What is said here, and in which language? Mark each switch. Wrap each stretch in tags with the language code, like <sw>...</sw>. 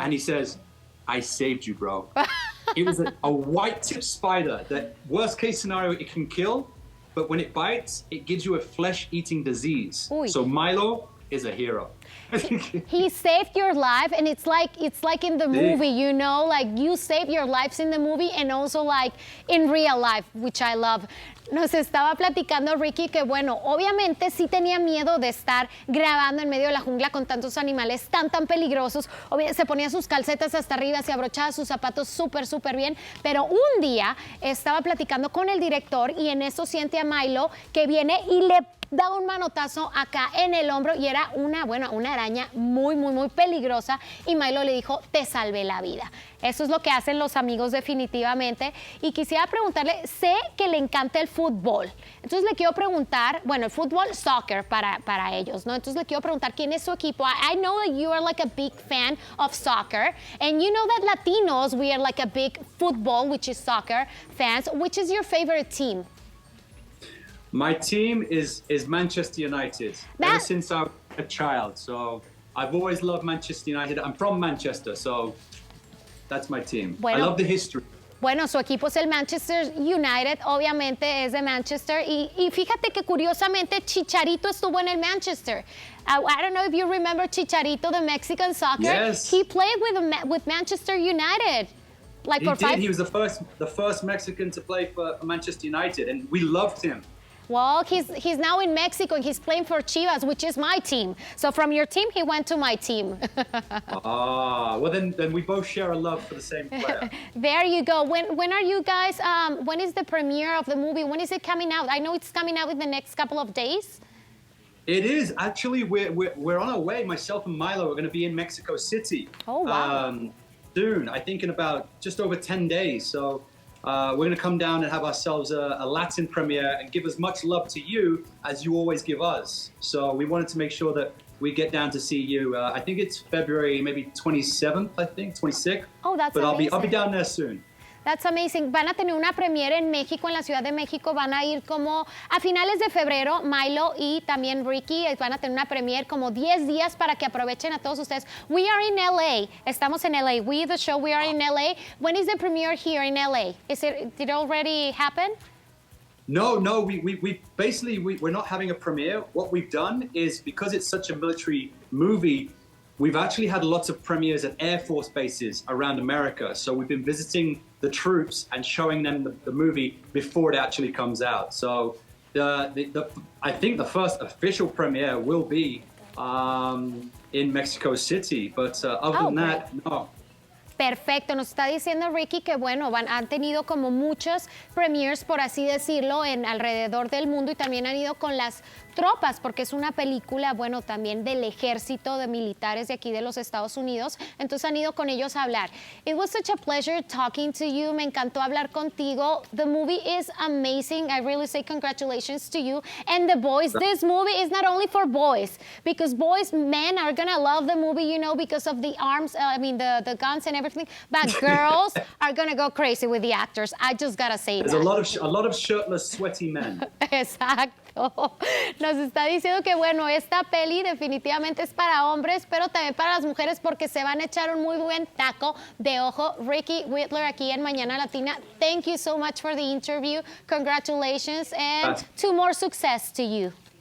<en>And he says, I saved you, bro. It was a white-tipped spider that, worst case scenario, it can kill, but when it bites, it gives you a flesh-eating disease. Uy. So Milo is a hero. He saved your life, and it's like in the movie, like you save your lives in the movie and also like in real life, which I love.</en> <es>Nos estaba platicando Ricky que bueno, obviamente sí tenía miedo de estar grabando en medio de la jungla con tantos animales tan peligrosos. Se ponía sus calcetas hasta arriba, se abrochaba sus zapatos súper bien, pero un día estaba platicando con el director y en eso siente a Milo que viene y le da un manotazo acá en el hombro y era una araña muy peligrosa y Milo le dijo, te salvé la vida. Eso es lo que hacen los amigos definitivamente. Y quisiera preguntarle, sé que le encanta el fútbol. Entonces le quiero preguntar, bueno, el fútbol, soccer para ellos, ¿no? Entonces le quiero preguntar, ¿quién es su equipo?</es> <en>I know that you are like a big fan of soccer. And you know that Latinos, we are like a big football, which is soccer, fans. Which is your favorite team? My team is Manchester United. Ever since I was a child. So I've always loved Manchester United. I'm from Manchester, so that's my team. I love the history.</en> <es>Bueno, su equipo es el Manchester United, obviamente es de Manchester. Y fíjate que curiosamente Chicharito estuvo en el Manchester.</es> <en>I don't know if you remember Chicharito, the Mexican soccer. Yes. He played with Manchester United. He did. He was the first Mexican to play for Manchester United, and we loved him. Well, he's now in Mexico and he's playing for Chivas, which is my team. So from your team, he went to my team. Well then we both share a love for the same player. There you go. When are you guys? When is the premiere of the movie? When is it coming out? I know it's coming out in the next couple of days. It is actually. We're on our way. Myself and Milo are going to be in Mexico City. Oh wow! Soon, I think in about just over 10 days. So. We're going to come down and have ourselves a Latin premiere and give as much love to you as you always give us. So we wanted to make sure that we get down to see you. I think it's February, maybe 27th, 26th. Oh, that's but amazing. I'll be down there soon. That's amazing.</en> <es>Van a tener una premiere en México, en la Ciudad de México. Van a ir como a finales de febrero, Milo y también Ricky van a tener una premiere como 10 días para que aprovechen a todos ustedes.</es> <en>We are in LA.</en> <es>Estamos en LA.</es> <en>We, the show, we are in LA. When is the premiere here in LA? Did it already happen? No, we basically, we're not having a premiere. What we've done is, because it's such a military movie, we've actually had lots of premieres at Air Force bases around America. So we've been visiting the troops and showing them the movie before it actually comes out. So I think the first official premiere will be in Mexico City. But other than that, no.</en> <es>Perfecto, nos está diciendo Ricky que bueno, han tenido como muchos premieres, por así decirlo, en alrededor del mundo y también han ido con las tropas, porque es una película, bueno, también del ejército de militares de aquí de los Estados Unidos, entonces han ido con ellos a hablar.</es> <en>It was such a pleasure talking to you,</en> <es>me encantó hablar contigo.</es> <en>The movie is amazing, I really say congratulations to you. And the boys, this movie is not only for boys, because men are gonna love the movie, you know, because of the arms, the guns and everything, but girls are gonna go crazy with the actors. I just gotta say There's a lot of shirtless, sweaty men.</en> <es>Exacto. Nos está diciendo que bueno, esta peli definitivamente es para hombres, pero también para las mujeres porque se van a echar un muy buen taco de ojo. Ricky Whittle aquí en Mañana Latina.</es> <en>Thank you so much for the interview. Congratulations and to more success to you.</en>